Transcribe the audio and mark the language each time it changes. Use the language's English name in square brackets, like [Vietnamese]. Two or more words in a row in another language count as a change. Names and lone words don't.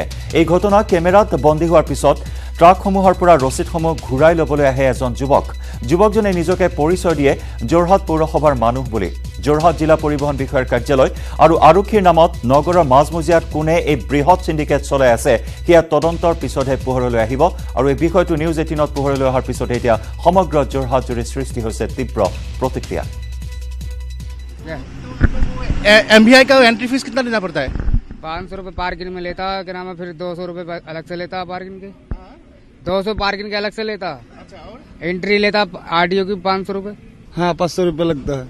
[Assamese] এই ঘটনা কেমেৰাত বন্দী হোৱাৰ পিছত ট্ৰাকসমূহৰ পৰা ৰচিদসমূহ ঘূৰাই ল'বলৈ আহে এজন যুৱকজনে নিজকে পৰিচয় দিয়ে যোৰহাট পৌৰসভাৰ মানুহ বুলি। যোৰহাট জিলা পৰিবহণ বিষয়াৰ কাৰ্যালয় আৰু আৰক্ষীৰ নামত নগৰৰ মাজমজিয়াত কোনে এই বৃহৎ সিন্ডিকেট চলাই আছে সেয়া তদন্তৰ পিছতহে পোহৰলৈ আহিব। আৰু এই বিষয়টো নিউজ 18ত পোহৰলৈ অহাৰ পিছতে এতিয়া সমগ্ৰ যোৰহাট জুৰি সৃষ্টি হৈছে তীব্ৰ প্ৰতিক্ৰিয়া। [Hindi] MVI का [English] entry fees [Hindi] कितना देना पड़ता है? 500 रुपये पार्किंग में लेता, क्या नाम है, फिर 200 रुपये अलग से लेता पार्किंग के, 200 पार्किंग के अलग से लेता। अच्छा, और एंट्री लेता RTO की 500 रुपये। हाँ 500 रुपये लगता है